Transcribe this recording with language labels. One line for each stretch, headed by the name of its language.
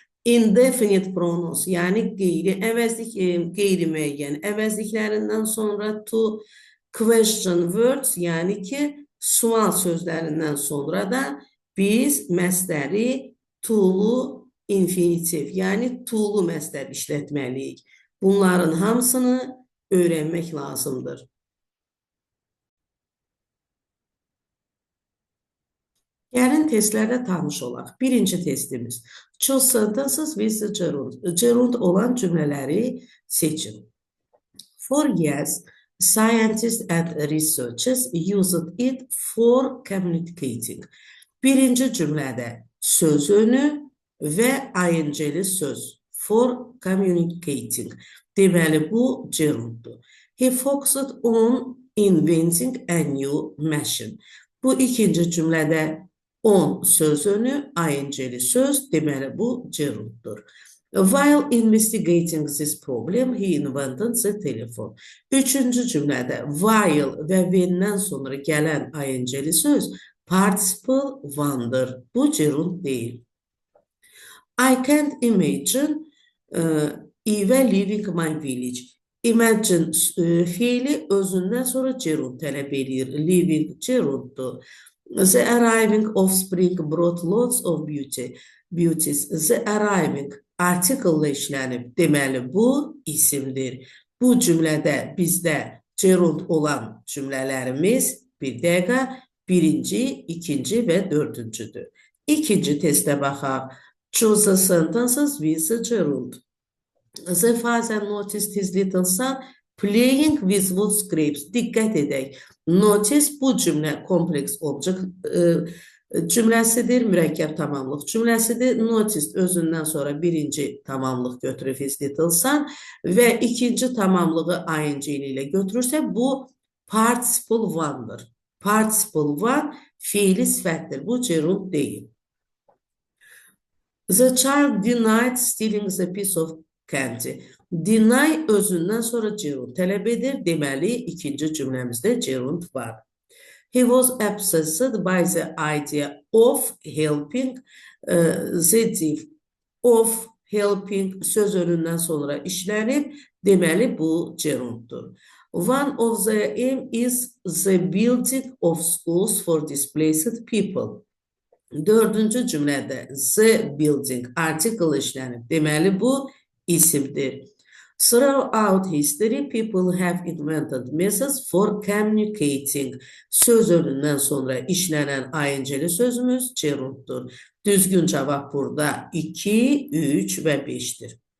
Azerbaijani: Indefinite pronouns, yani qeyri-müəyyən əvəzliklərindən sonra to, question words, yani ki, sual sözlərindən sonra da biz məsdəri to-lu infinitiv, yəni to-lu məsdər işlətməliyik. Bunların hamısını öyrənmək lazımdır. Gəlin testlərdə tanış olaq. Birinci testimiz.
English: Choose sentences with the gerund.
Azerbaijani: Gerund olan cümlələri seçin.
English: For years, scientists and researchers used it for communicating.
Azerbaijani: Birinci cümlədə söz önü və ing-li söz.
English: For communicating.
Azerbaijani: Deməli, bu gerunddur.
English: He focused on inventing a new machine.
Azerbaijani: Bu ikinci cümlədə on söz önü, ing-li söz, deməli bu gerunddur.
English: While investigating this problem, he invented the telephone.
Azerbaijani: Üçüncü cümlədə while və when-dən sonra gələn ing-li söz participle one'dır. Bu gerund deyil.
English: I can't imagine Eva leaving my village.
Azerbaijani: Imagine fiili özündən sonra gerund tələb edir. Leaving gerunddur.
English: The arriving of spring brought lots of beauties.
Azerbaijani: The arriving article işlənib. Deməli, bu isimdir. Bu cümlədə bizdə gerund olan cümlələrimiz bir dəqiqə birinci, ikinci və dördüncüdür. İkinci testə baxaq.
English: Choose the sentences with the gerund. The father noticed his little son playing with wood scraps.
Azerbaijani: Diqqət edək. Notice bu cümlə kompleks object cümləsidir, mürəkkəb tamamlıq cümləsidir. Noticed özündən sonra birinci tamamlıq götürür
English: his little son
Azerbaijani: və ikinci tamamlığı ing ilə götürürsə bu participle one'dır. Participle one fiili sifətdir. Bu gerund deyil.
English: The child denied stealing the piece of candy.
Azerbaijani: Deny özündən sonra gerund tələb edir. Deməli, ikinci cümləmizdə gerund var.
English: He was obsessed by the idea of helping the deaf.
Azerbaijani: Of helping söz önündən sonra işlənib. Deməli, bu gerunddur.
English: One of the aim is the building of schools for displaced people.
Azerbaijani: Dördüncü cümlədə the building article işlənib. Deməli, bu isimdir.
English: Throughout history, people have invented methods for communicating.
Azerbaijani: Söz önündən sonra işlənən ing-li sözümüz gerunddur. Düzgün cavab burada 2, 3 və 5'tir.